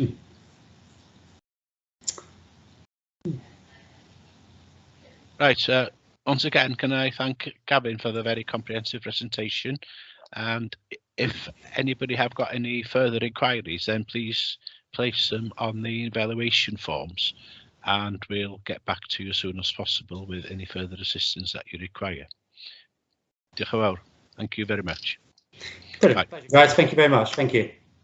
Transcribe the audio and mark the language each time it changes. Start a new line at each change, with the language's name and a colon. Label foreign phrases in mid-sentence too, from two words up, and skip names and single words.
English: Right, once again, can I thank Gavin for the very comprehensive presentation, and if anybody have got any further inquiries, then please place them on the evaluation forms, and we'll get back to you as soon as possible with any further assistance that you require.
Welsh: Diolch yn fawr.
English: Thank you very much. Right, thank you very much. Thank you.